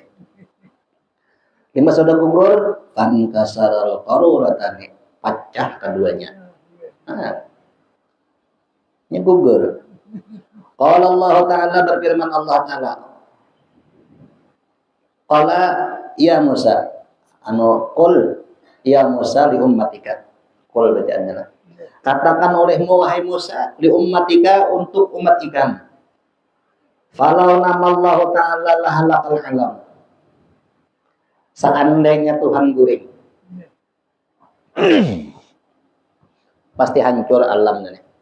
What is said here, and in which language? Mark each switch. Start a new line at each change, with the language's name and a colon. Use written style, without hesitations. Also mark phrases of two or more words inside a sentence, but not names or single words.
Banjar: Lima sudah gugur,
Arabic: kan kasaral qaruratani,
Banjar: pecah keduanya. Nah, ini gugur.
Arabic: Qala Allah Ta'ala,
Banjar: berfirman Allah Ta'ala,
Arabic: qala ya Musa, qul ya Musa li ummatika.
Banjar: Qul bacaannya lah. Katakan olehmu wahai Musa
Arabic: li ummatika,
Banjar: untuk umat ikan.
Arabic: Falau namallahu ta'ala lahalakal alam.
Banjar: Seandainya Tuhan guring, pasti hancur alam ini.